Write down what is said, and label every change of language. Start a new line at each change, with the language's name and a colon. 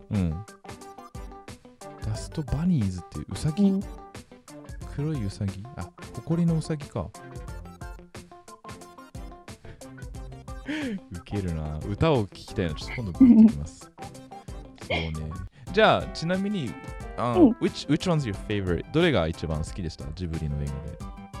Japanese: うん。ダストバニーズってうさぎ、黒いウサギ、あ、埃のウサギか。ウケるな。歌を聞きたいな。ちょっと今度聞いてきます。そうね。じゃあ、ちなみに、
English: which one's your favorite?
Japanese: どれが一番好きでしたジブリの映画で。